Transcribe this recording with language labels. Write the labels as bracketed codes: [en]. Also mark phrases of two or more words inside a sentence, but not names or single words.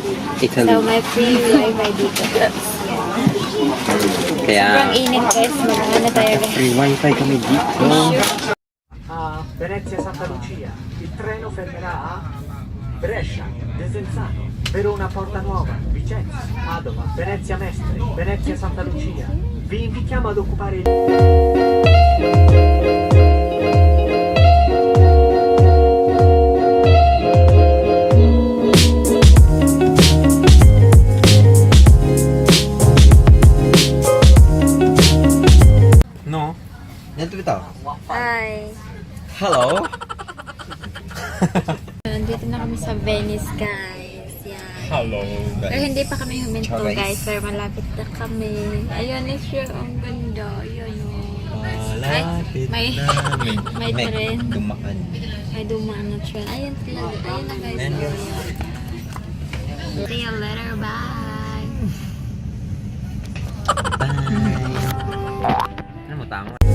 [tl] So, may [en] free Wifi [tl] dito guys. Kaya, Sobrang init guys, mag-ano tayo guys. [en] free wifi [tl] kami dito. [it] A Venezia Santa Lucia, il treno fermerà a Brescia, Desenzano, Verona Porta Nuova, Vicenza, Padova, Venezia Mestre, Venezia Santa Lucia. Vi invitiamo ad occupare il... [tl] No? Yan ito. Hi! Hello? Nandito na kami sa Venice guys. Yan. Hello. Pero hindi pa kami huminto Ciao, guys. guys, pero malapit na kami. Ayun na siya, ang ganda. Ayun Ay, may tren. Dumaan. May dumaan na tren. Ayun talaga. Ayun na guys. Ayun, guys. [en] See you later. Bye. [tl] Ano mo tama?